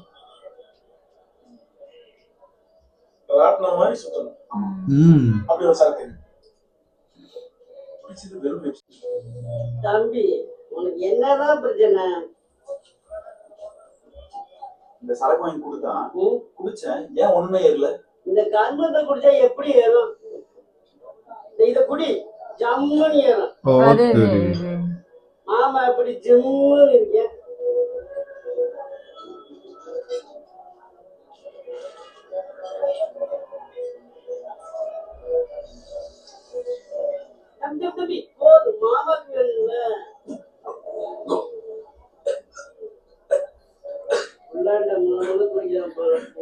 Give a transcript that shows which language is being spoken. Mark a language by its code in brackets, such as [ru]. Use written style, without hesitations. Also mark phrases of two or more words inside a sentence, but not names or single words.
[ta] ராட்டின மாதிரி சுத்தணும் அப்படி ஒரு சரக்கு குடிச்சது வெறும் தம்பி உனக்கு என்னதான் பிரச்சனை? இந்த சரக்கு வாங்கி கொடுத்தா குடிச்சேன், ஏன் ஒண்ணுமே ஏறல? இந்த கர்மத்தை குடிச்சா எப்படி ஏறும்? இத குடி ஜம்முன்னு ஏறும். अरे रे रे ஆமா இப்படி ஜம்முன்னு இருக்கேன். தம்பி போதும் மாமாக்கு வேணும்ல உள்ளாண்ட மூணு குடிக்கலாம் போல